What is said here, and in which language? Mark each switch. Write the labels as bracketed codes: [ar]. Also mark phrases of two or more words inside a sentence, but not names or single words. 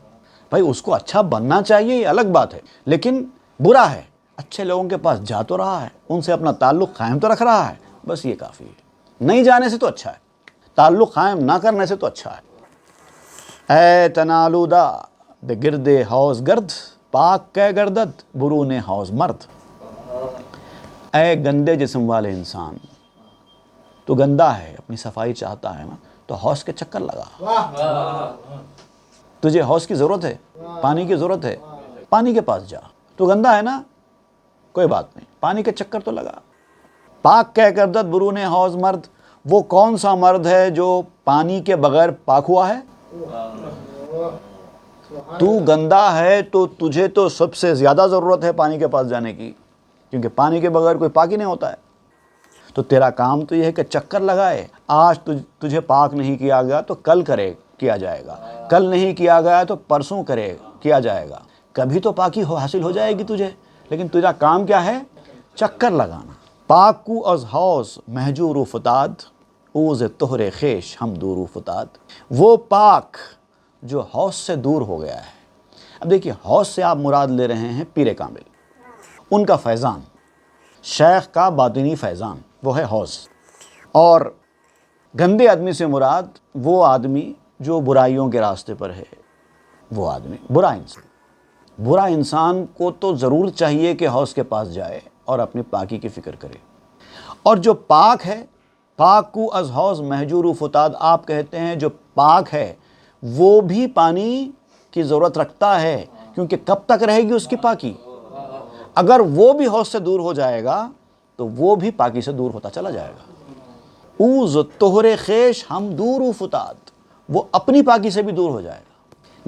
[ur] بھائی اس کو اچھا بننا چاہیے، یہ الگ بات ہے، لیکن برا ہے، اچھے لوگوں کے پاس جا تو رہا ہے، ان سے اپنا تعلق قائم تو رکھ رہا ہے، بس یہ کافی ہے۔ نہیں جانے سے تو اچھا ہے، تعلق قائم نہ کرنے سے تو اچھا ہے۔ [fa] اے تنالودہ بے گرد حوض گرد، پاک کے گردد برون حوض مرد۔ [ur] اے گندے جسم والے انسان، تو گندا ہے، اپنی صفائی چاہتا ہے نا، تو حوض کے چکر لگا۔ تجھے حوض کی ضرورت ہے، پانی کی ضرورت ہے، پانی کے پاس جا۔ تو گندا ہے نا، کوئی بات نہیں، پانی کے چکر تو لگا۔ [fa] پاک کے گردد برون حوض مرد، [ur] وہ کون سا مرد ہے جو پانی کے بغیر پاک ہوا ہے؟ تو گندا ہے تو تجھے تو سب سے زیادہ ضرورت ہے پانی کے پاس جانے کی، کیونکہ پانی کے بغیر کوئی پاک ہی نہیں ہوتا ہے۔ تو تیرا کام تو یہ ہے کہ چکر لگائے۔ آج تجھے پاک نہیں کیا گیا تو کل کیا جائے گا، کل نہیں کیا گیا تو پرسوں کیا جائے گا، کبھی تو پاکی حاصل ہو جائے گی تجھے، لیکن تیرا کام کیا ہے؟ چکر لگانا۔ [fa] پاک کو از حوض مہجور و فتاد، اوز طہر خیش ہم دور و فتاد۔ [ur] وہ پاک جو حوض سے دور ہو گیا ہے۔ اب دیکھیے، حوض سے آپ مراد لے رہے ہیں پیر کامل، ان کا فیضان، شیخ کا باطنی فیضان، وہ ہے حوض۔ اور گندے آدمی سے مراد وہ آدمی جو برائیوں کے راستے پر ہے، وہ آدمی برا انسان۔ برا انسان کو تو ضرور چاہیے کہ حوض کے پاس جائے اور اپنی پاکی کی فکر کرے۔ اور جو پاک ہے، [fa] پاک کو از حوض مہجور و فتاد، [ur] آپ کہتے ہیں جو پاک ہے وہ بھی پانی کی ضرورت رکھتا ہے، کیونکہ کب تک رہے گی اس کی پاکی؟ اگر وہ بھی حوض سے دور ہو جائے گا تو وہ بھی پاکی سے دور ہوتا چلا جائے گا۔ [fa] اوز طہر خیش ہم دور و فتاد، [ur] وہ اپنی پاکی سے بھی دور ہو جائے گا۔